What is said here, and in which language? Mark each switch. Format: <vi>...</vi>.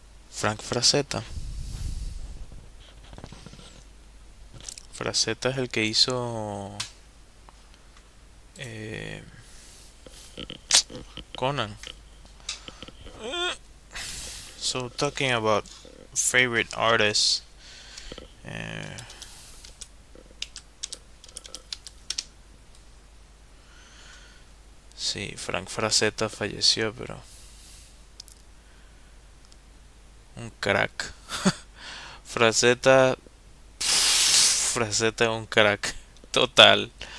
<es>Frank Frazetta. Frazetta es el que hizo eh, Conan.</es> <en>So talking about favorite artists.</en> <es>eh, sí, Frank Frazetta falleció, pero un crack. Frazetta, Frazetta es un crack total.</es>